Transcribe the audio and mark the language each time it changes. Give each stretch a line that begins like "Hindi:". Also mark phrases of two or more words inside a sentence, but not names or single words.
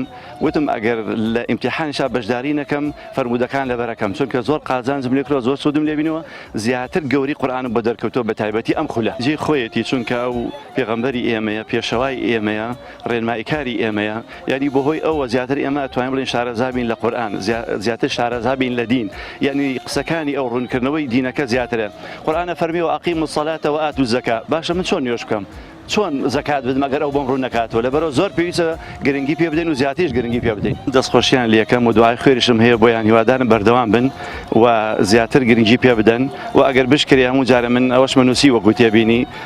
Central Kurdish: وتم ئەگەر لە ئیمتیحانیشا بەشداری نەکەم فەرمودەکان لەبەرەکەم چونکە زۆر قازانجم لێ کردەوە زۆر سوودم لێ بینەوە زیاتر گەوری قورئانم بۆ دەرکەوتەوە بە تایبەتی ئەم خولە جێی خۆیەتی چونکە ئەو پێغەمبەری ئێمەیە پێشەوای ئێمەیە ڕێنماییکاری ئێمەیە یعنی بەهۆی ئەوە زیاتر ئێمە ئەتوانین بڵێن شارەزابین لە قورئان زیاتر شارەزابین لە دین یعنی قسەکانی ئەو ڕوونکردنەوەی دینەکە زیاترە قورئانە فەرمیوە
Arabic: ئەقیموا الصلاة وآتوا الزكاة
Central Kurdish: باشە من چۆن نوێژ بکەم چۆن زەکات بدەم ئەگەر ئەو بۆم ڕوون نەکاتەوە لەبەرەوە زۆر پێویستە گرنگی پێ بدەین و زیاتریش گرنگی پێ بدەین دەستخۆشیان لێکەم و دوعای خێریشم هەیە بۆیان هیوادارم بەردەوام بن و زیاتر گرنگی پێ بدەن و ئەگەر بشکری هەموو جارە من ئەوەشمە نووسی وەکو تێبینی